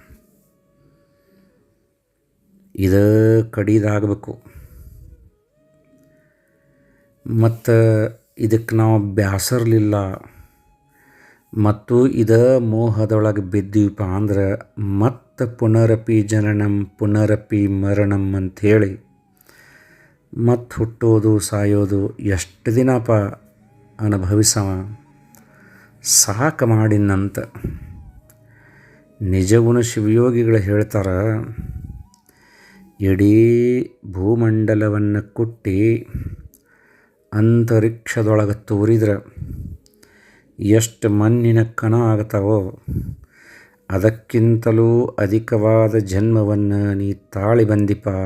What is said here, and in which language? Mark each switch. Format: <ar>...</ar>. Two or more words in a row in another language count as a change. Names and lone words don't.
<kn>ಇದ ಕಡಿದಾಗಬೇಕು. ಮತ್ತು ಇದಕ್ಕೆ ನಾವು ಬ್ಯಾಸರ್ಲಿಲ್ಲ ಮತ್ತು ಇದ ಮೋಹದೊಳಗೆ ಬಿದ್ದೀವಪ್ಪ ಅಂದ್ರೆ ಮತ್ತು</kn> <sa>ಪುನರಪಿ ಜನನಂ ಪುನರಪಿ ಮರಣಂ</sa> <kn>ಅಂಥೇಳಿ ಮತ್ತು ಹುಟ್ಟೋದು ಸಾಯೋದು ಎಷ್ಟು ದಿನಪ್ಪ ಅನುಭವಿಸವ, ಸಾಕು ಮಾಡಿನಂತ. ನಿಜಗುಣ ಶಿವಯೋಗಿಗಳು ಹೇಳ್ತಾರೆ, ಇಡೀ ಭೂಮಂಡಲವನ್ನು ಕುಟ್ಟಿ ಅಂತರಿಕ್ಷದೊಳಗೆ ತೋರಿದ್ರೆ ಎಷ್ಟು ಮಣ್ಣಿನ ಕಣ ಆಗ್ತಾವೋ ಅದಕ್ಕಿಂತಲೂ ಅಧಿಕವಾದ ಜನ್ಮವನ್ನು ನೀ ತಾಳಿ ಬಂದಿಪ.</kn>